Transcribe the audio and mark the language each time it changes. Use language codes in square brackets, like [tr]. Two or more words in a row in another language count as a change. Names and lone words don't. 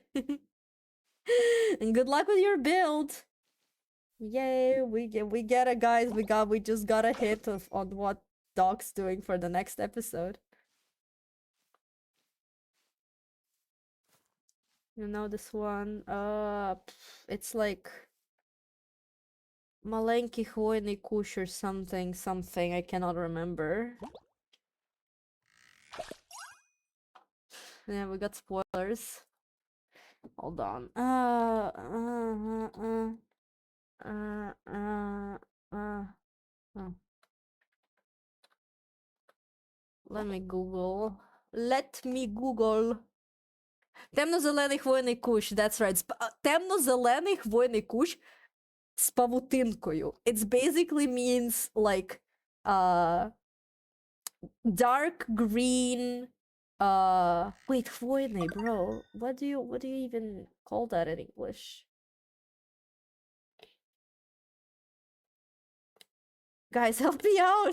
[en] And good luck with your build. Yay, we get it, guys. We just got a hit of on what Doc's doing for the next episode. You know this one? It's like [ru] Маленький хвойный кущ [en] or something. I cannot remember. Yeah, we got spoilers. Hold on. Uh, uh, uh, oh. Let me Google. Let me Google. [uk] Темно-зелений хвойний кущ, [en] that's right. [uk] Темно-зелений хвойний кущ з павутинкою. [en] It basically means like dark green wait, хвойный, bro. What do you even call that in English? Guys, help me out.